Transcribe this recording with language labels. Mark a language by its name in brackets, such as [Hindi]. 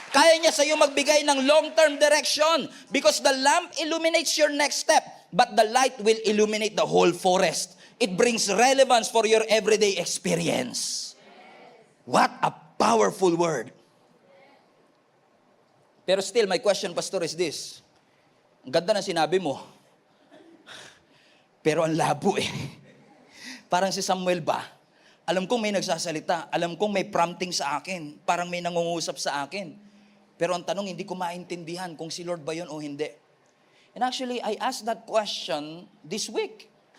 [Filipino] Kaya niya sa iyo magbigay ng long term direction. [English] Because the lamp illuminates your next step, but the light will illuminate the whole forest. It brings relevance for your everyday experience. What a powerful word. Pero still, my question, Pastor, is this. [Filipino] Ang ganda ng sinabi mo. Pero ang labo Parang si Samuel ba? Alam kong may nagsasalita. Alam kong may prompting sa akin. Parang may nangungusap sa akin. Pero ang tanong, hindi ko maintindihan kung si Lord ba yun o hindi. [English] And actually, I asked that question this week.